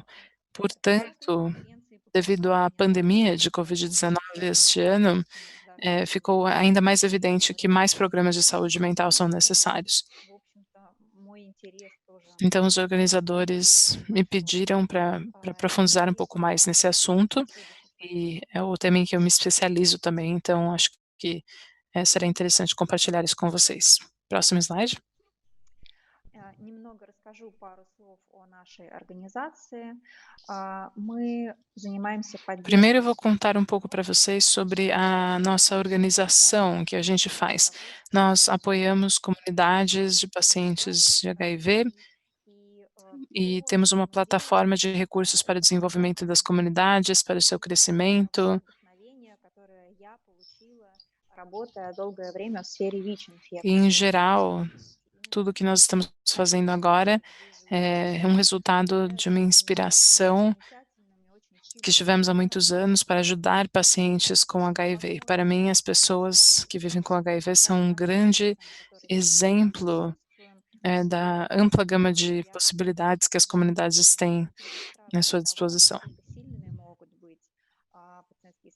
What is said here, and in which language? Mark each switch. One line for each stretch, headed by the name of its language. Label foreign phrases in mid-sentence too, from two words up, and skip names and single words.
Portuguese: Portanto, devido à pandemia de COVID-19 este ano, ficou ainda mais evidente que mais programas de saúde mental são necessários. Então, os organizadores me pediram para aprofundar um pouco mais nesse assunto, e é o tema em que eu me especializo também, então acho que será interessante compartilhar isso com vocês. Próximo slide.
Russian: Немного расскажу пару слов о нашей организации. Мы занимаемся
Portuguese: Primeiro eu
Russian: поддержкой.
Portuguese: vou contar um pouco para vocês sobre a nossa organização que a gente faz. Nós apoiamos comunidades de pacientes de HIV e temos uma plataforma de recursos para o desenvolvimento das comunidades, para o seu crescimento.
Russian: Работая долгое время в сфере ВИЧ-инфекции.
Portuguese: E, em geral, tudo que nós estamos fazendo agora é um resultado de uma inspiração que tivemos há muitos anos para ajudar pacientes com HIV. Para mim, as pessoas que vivem com HIV são um grande exemplo da ampla gama de possibilidades que as comunidades têm à sua disposição.